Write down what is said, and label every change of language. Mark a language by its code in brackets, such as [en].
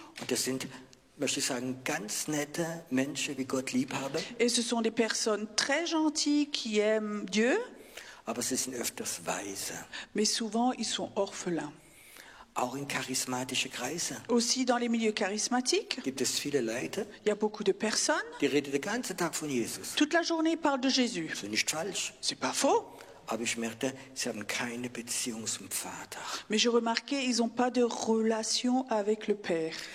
[de] Und das sind, möchte ich sagen, ganz nette Menschen, wie Gott lieb haben, [fr] Et ce sont des personnes très gentilles qui aiment Dieu, [de] aber sie sind öfters weise. [fr] mais souvent ils sont orphelins. [de] Auch in charismatische Kreise [fr] Aussi dans les milieux charismatiques, [de] gibt es viele Leute, [fr] il y a beaucoup de personnes. [de] die reden den ganzen Tag von Jesus. [fr] Toute la journée ils parlent de Jésus. [de] Das ist nicht falsch, [fr] C'est pas faux. [de] aber ich merkte, sie haben keine Beziehung zum Vater. [fr] Mais je remarquais, ils n'ont pas de relation avec le Père.